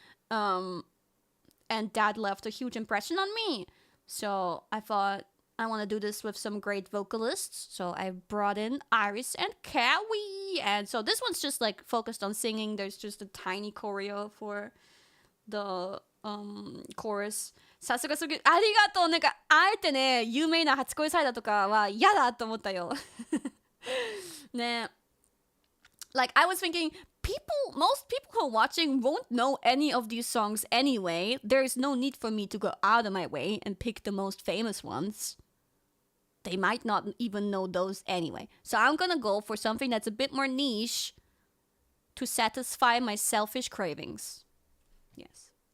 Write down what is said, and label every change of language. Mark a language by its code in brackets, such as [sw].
[en] And that left a huge impression on me. So I thought, I want to do this with some great vocalists. So I brought in Iris and Kawi. And so this one's just like focused on singing. There's just a tiny choreo for the chorus. [ja] さすがすぎありがとう。なんかあえてね、有名な初恋サイダーとかは嫌だと思ったよ。ね。 [en] Like I was thinking, most people who are watching won't know any of these songs anyway. There's no need for me to go out of my way and pick the most famous ones. They might not even know those anyway. So I'm gonna go for something that's a bit more niche to satisfy my selfish cravings. Yes.